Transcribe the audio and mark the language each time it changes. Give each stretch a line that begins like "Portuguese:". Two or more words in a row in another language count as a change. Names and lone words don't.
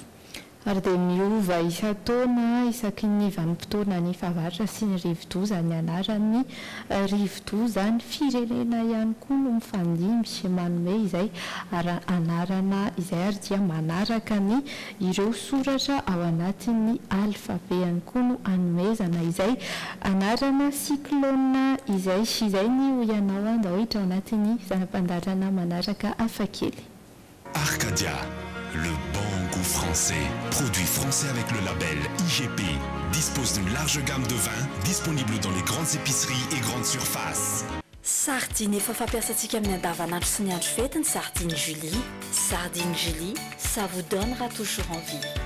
Malagasy: Ary dia miova isa-taona isaky ny vanim-potoana ny fahavaratra sy ny rivo-doza ny anaran'ny rivo-doza ny firenena ihany koa no mifandimby manome izay anarana izay ary dia manaraka ny ireo soratra ao anatin'ny alfabe ihany koa no anomezana izay anarana cyclone izay ny Oianao andahitra ao anatin'ny zanam-pandarana manaraka hafakely.
French: Arcadia, le bon goût français, produit français avec le label IGP, dispose d'une large gamme de vins disponible dans les grandes épiceries et grandes surfaces.
Malagasy: Sardine efa fampiasantsika amin'ny andavanandro sy ny andro fety ny Sardine Julie.
French: Sardine Julie, ça vous donnera toujours envie.